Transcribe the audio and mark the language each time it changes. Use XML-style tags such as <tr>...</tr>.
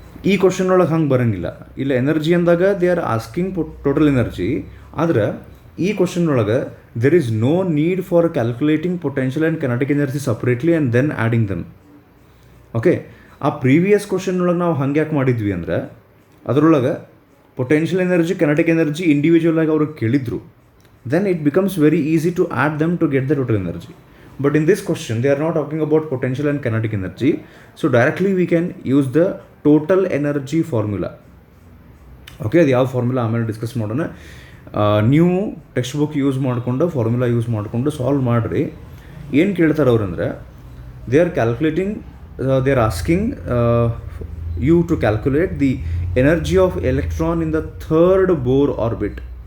<kn>ಈ ಕ್ವಶನ್ ಒಳಗೆ ಹಂಗೆ ಬರೋಂಗಿಲ್ಲ. ಇಲ್ಲ ಎನರ್ಜಿ ಅಂದಾಗ</kn> <en>they are asking total energy,</en> <kn>ಆದ್ರೆ ಈ ಕ್ವಶನ್ ಒಳಗೆ</kn> <en>There is no need for calculating potential and kinetic energy separately and then adding them. Okay,</en> <kn>ಆ ಪ್ರೀವಿಯಸ್ ಕ್ವಶನ್ ಒಳಗೆ ನಾವು ಹಂಗೆ ಯಾಕೆ ಮಾಡಿದ್ವಿ ಅಂದ್ರೆ, ಅದರೊಳಗೆ potential energy kinetic energy individual ಆಗಿ ಅವ್ರಿಗೆ ಕೇಳಿದ್ರು,</kn> <en>Then it becomes very easy to add them to get the total energy. But in this question, they are not talking about potential and kinetic energy. So directly we can use the total energy formula.</en> <kn>Okay, ಅದು ಯಾವ formula ಆಮೇಲೆ discuss ಮಾಡೋಣ. ನೀವು text book use ಮಾಡಿಕೊಂಡು formula use ಮಾಡಿಕೊಂಡು solve ಮಾಡಿರಿ. ಏನು ಕೇಳ್ತಾರೆ ಅವ್ರಂದ್ರೆ,</kn> <en>They are calculating, they are asking you to calculate the energy of electron in the third Bohr orbit.</en>